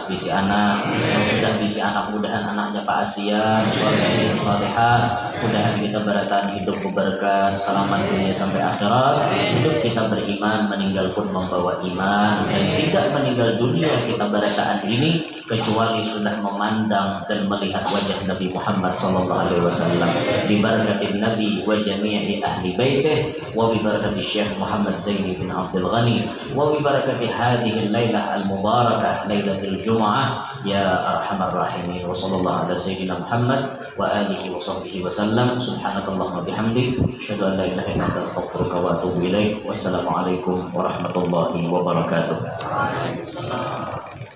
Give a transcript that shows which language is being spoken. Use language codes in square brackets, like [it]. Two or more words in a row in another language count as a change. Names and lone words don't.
[bjn] bisi anak yang sudah bisi anak mudahan anaknya paasian sholihin sholihat mudahan kita barataan hidup berberkah selamat dunia sampai akhirat hidup kita beriman meninggal pun membawa iman dan tidak meninggal dunia kita barataan ini kecuali sudah memandang dan melihat wajah Nabi Muhammad [ar] صلى الله عليه وسلم ببركة النبي وجميع أهل بيته وببركة شيخ محمد زيني بن عبد الغني وببركة هذه الليلة المباركة ليلة الجمعة يا أرحم الراحمين وصلى الله على سيدنا محمد وعلى آله وصحبه وسلم سبحانك اللهم بحمدك أشهد أن لا إله إلا أنت أستغفرك وأتوب إليك والسلام عليكم ورحمة الله وبركاته.